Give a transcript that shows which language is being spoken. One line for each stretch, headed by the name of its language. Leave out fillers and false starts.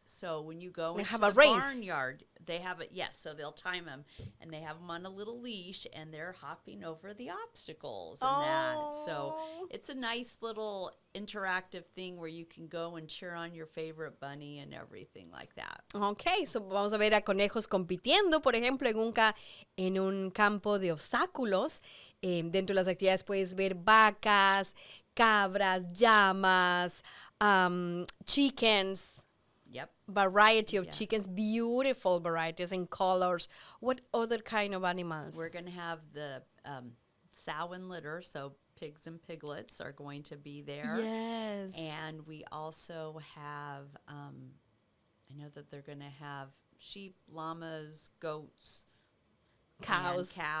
English: So when you go into the barnyard, they have it. Yes, so they'll time them, and they have them on a little leash, and they're hopping over the obstacles and that. So it's a nice little interactive thing where you can go and cheer on your favorite bunny and everything like that.
Spanish: Okay, so vamos a ver a conejos compitiendo, por ejemplo, en un campo de obstáculos. Dentro de las actividades puedes ver vacas, cabras, llamas, chickens.
English: Yep. Variety of chickens, beautiful varieties and colors. What other kind of animals? We're going to have the sow and litter, so pigs and piglets are going to be there. Yes. And we also have, I know that they're going to have sheep, llamas, goats, cows.